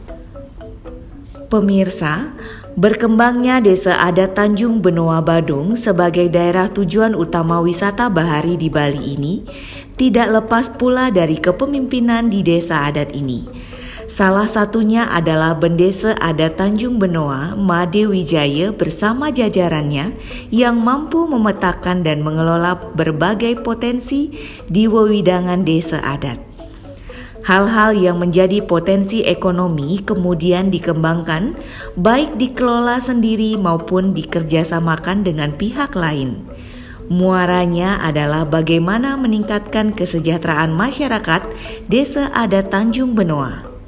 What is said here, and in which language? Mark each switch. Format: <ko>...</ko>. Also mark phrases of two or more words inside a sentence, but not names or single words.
<id>Pemirsa, berkembangnya Desa Adat Tanjung Benoa Badung sebagai daerah tujuan utama wisata bahari di Bali ini tidak lepas pula dari kepemimpinan di desa adat ini. Salah satunya adalah Bendesa Adat Tanjung Benoa, Made Wijaya bersama jajarannya yang mampu memetakan dan mengelola berbagai potensi di wewidangan desa adat. Hal-hal yang menjadi potensi ekonomi kemudian dikembangkan, baik dikelola sendiri maupun dikerjasamakan dengan pihak lain. Muaranya adalah bagaimana meningkatkan kesejahteraan masyarakat Desa Adat Tanjung Benoa.</id>